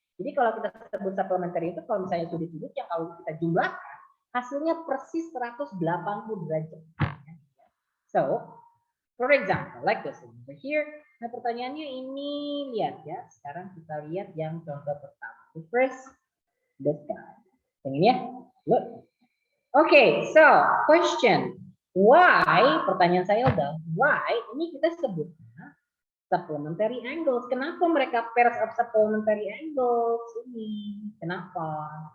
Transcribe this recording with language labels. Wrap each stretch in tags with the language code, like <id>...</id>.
<id>Jadi kalau kita sebut supplementary itu kalau misalnya sudut-sudut yang kalau kita jumlahkan hasilnya persis 180 derajat.</id> <en>So, for example, like this over here.</en> <id>Nah, pertanyaannya ini lihat ya. Sekarang kita lihat yang contoh pertama.</id> <en>The first, this guy.</en> <id>Yang ini ya.</id> <en>Look. Okay, so question. Why?</en> <id>Pertanyaan saya udah.</id> <en>Why?</en> <id>Ini kita sebutnya supplementary angles. Kenapa mereka pairs of supplementary angles ini? Kenapa?</id>